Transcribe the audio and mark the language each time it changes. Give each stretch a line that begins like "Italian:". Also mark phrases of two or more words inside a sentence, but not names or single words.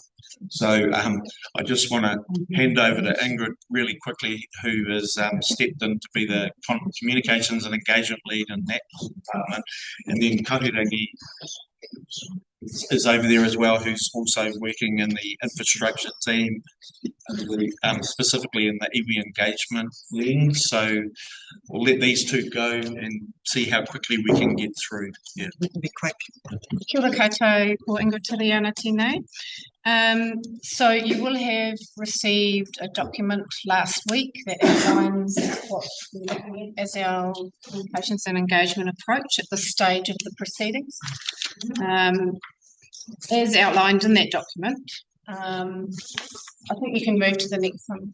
English: So I just want to hand over to Ingrid really quickly, who has stepped in to be the communications and engagement lead in that department, and then Kahurangi is over there as well, who's also working in the infrastructure team, specifically in the iwi engagement lens. So we'll let these two go and see how quickly we can get through. Yeah, We can be quick.
Māori: Kia ora koutou, ko Ingrid Tiriana tēnei.
English: So you will have received a document last week that outlines what we're looking at as our communications and engagement approach at this stage of the proceedings. As outlined in that document, I think you can move to the next one.